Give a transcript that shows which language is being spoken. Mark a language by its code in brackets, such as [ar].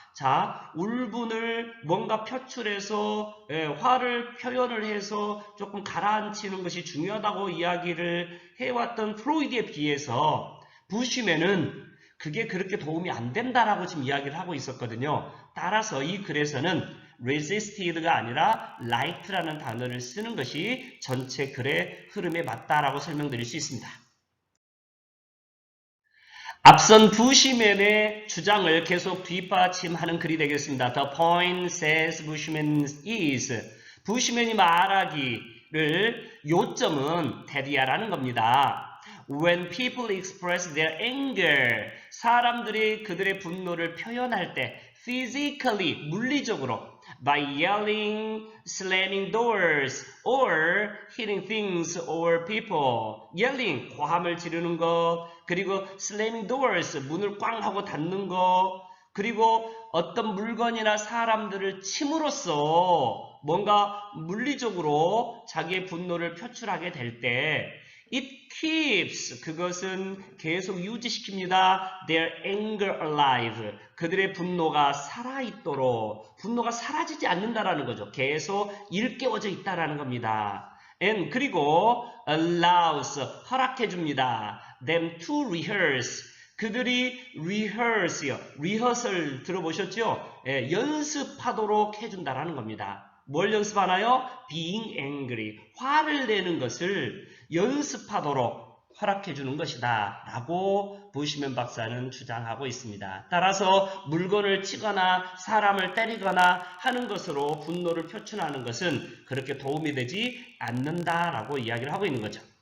[ko] 자, 울분을 뭔가 표출해서 화를 표현을 해서 조금 가라앉히는 것이 중요하다고 이야기를 해왔던 프로이드에 비해서 부시맨은 그게 그렇게 도움이 안 된다라고 지금 이야기를 하고 있었거든요. 따라서 이 글에서는 resisted가 아니라 liked라는 단어를 쓰는 것이 전체 글의 흐름에 맞다라고 설명드릴 수 있습니다. 앞선 부시맨의 주장을 계속 뒷받침하는 글이 되겠습니다. [en] The point says Bushman is. [ko] 부시맨이 말하기를 요점은 테디야라는 겁니다. [en] When people express their anger, [ko] 사람들이 그들의 분노를 표현할 때 [en] physically, [ko] 물리적으로 [en] by yelling, slamming doors, or hitting things or people. yelling, [ko] 고함을 지르는 것, 그리고 [en] slamming doors, [ko] 문을 꽝 하고 닫는 것, 그리고 어떤 물건이나 사람들을 침으로써 뭔가 물리적으로 자기의 분노를 표출하게 될 때 [en] it keeps, [ko] 그것은 계속 유지시킵니다. [en] their anger alive, [ko] 그들의 분노가 살아있도록, 분노가 사라지지 않는다라는 거죠. 계속 일깨워져 있다라는 겁니다. and 그리고 allows, 허락해줍니다. [en] them to rehearse, [ko] 그들이 [en] rehearse요. [ko] rehearsal 들어보셨죠? 예, 연습하도록 해준다라는 겁니다. 뭘 연습하나요? [en] being angry, [ko] 화를 내는 것을 연습하도록 허락해주는 것이다 라고 부시맨 박사는 주장하고 있습니다. 따라서 물건을 치거나 사람을 때리거나 하는 것으로 분노를 표출하는 것은 그렇게 도움이 되지 않는다라고 이야기를 하고 있는 거죠.